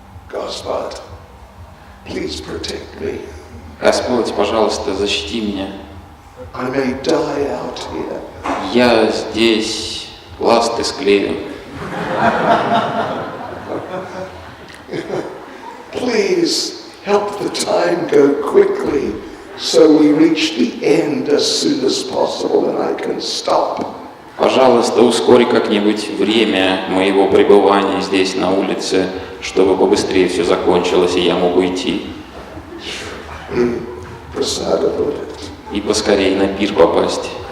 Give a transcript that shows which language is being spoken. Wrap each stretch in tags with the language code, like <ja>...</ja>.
<en>Господь, please protect me.</en> <ru>Господь, пожалуйста, защити меня.</ru> <en>I may die out here.</en> <ru>Я здесь ласты склею.</ru> <en>Please help the time go quickly so we reach the end as soon as possible and I can stop.</en> <ru>Пожалуйста, ускори как-нибудь время моего пребывания здесь на улице, чтобы побыстрее все закончилось и я мог уйти. И просада будет. И поскорее на пир попасть.</ru>